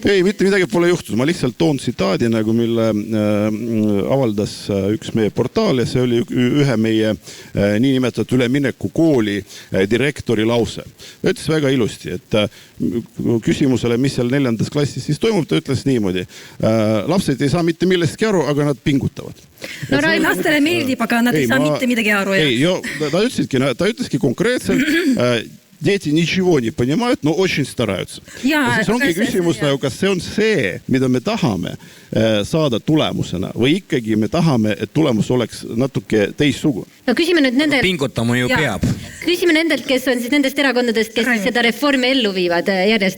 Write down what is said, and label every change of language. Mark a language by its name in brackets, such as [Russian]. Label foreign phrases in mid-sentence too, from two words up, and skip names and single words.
[Estonian] Ei, mitte midagi pole juhtunud. Ma lihtsalt toon tsitaadi, nagu mille avaldas üks meie portaal ja see oli ühe meie niinimetatud ülemineku kooli direktori lause. Ta ütles väga ilusti, et küsimusele, mis seal 4. klassis siis toimub, ta ütles niimoodi. Lapsed ei saa mitte millestki aru, aga nad pingutavad. No lastele meeldib, aga nad ei saa mitte midagi aru. Ei, ta ütleski konkreetselt, [Russian] Дети ничего не понимают, но очень стараются. [Estonian] Siis ongi küsimus, kas see on see, mida me tahame saada tulemusena või ikkagi me tahame, et tulemus oleks natuke teistsugune. No küsime nüüd nendelt... Pingutama ju peab. Küsime nendelt, kes on siis nendest erakondadest, kes seda reformi ellu viivad järjest.